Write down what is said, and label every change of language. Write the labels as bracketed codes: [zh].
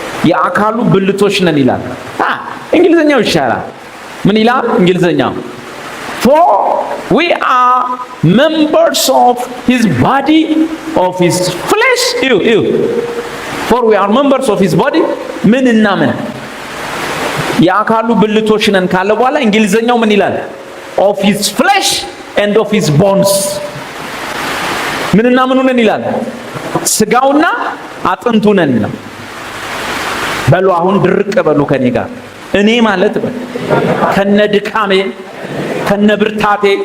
[am] የአካሉ ብልቶች ነን ይላል። እንግሊዘኛው ይሻላል። ምን ይላል እንግሊዘኛው? [en] For we are members of his body, of his flesh. For we are members of his body. [am] ምን እና ምን? የአካሉ ብልቶች ነን ካለ በኋላ እንግሊዘኛው ምን ይላል? [en] Of his flesh and of his bones. [am] ምንና ምኑ ነን ይላል? ስጋውና አጥንቱ ነን ነው። በሉ አሁን ድርቅ በሉ ከኔ ጋር። እኔ ማለት ከነ ድካሜ ከነ ብርታቴ